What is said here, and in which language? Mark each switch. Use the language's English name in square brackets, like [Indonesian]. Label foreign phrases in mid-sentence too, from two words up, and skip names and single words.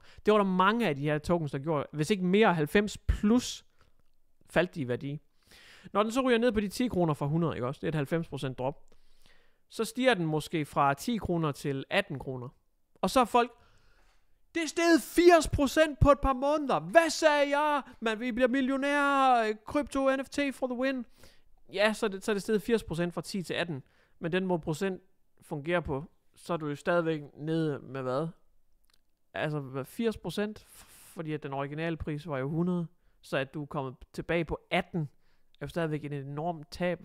[Danish] Det var der mange af de her tokens, der gjorde. Hvis ikke mere 90 plus, faldt de i værdi. Når den så ryger ned på de 10 kroner fra 100, ikke også? Det er et 90% drop. Så stiger den måske fra 10 kroner til 18 kroner. Og så er folk, det er steget 80% på et par måneder. Hvad sagde jeg? Man, vi bliver millionærer. Krypto, [English] NFT for the win. [Danish] Ja, så er det steget 80% fra 10 til 18. Men den måde procent fungerer på, så er du jo stadigvæk nede med hvad? Altså 80%, fordi at den originale pris var jo 100. Så at du er kommet tilbage på 18, er jo stadigvæk en enorm tab.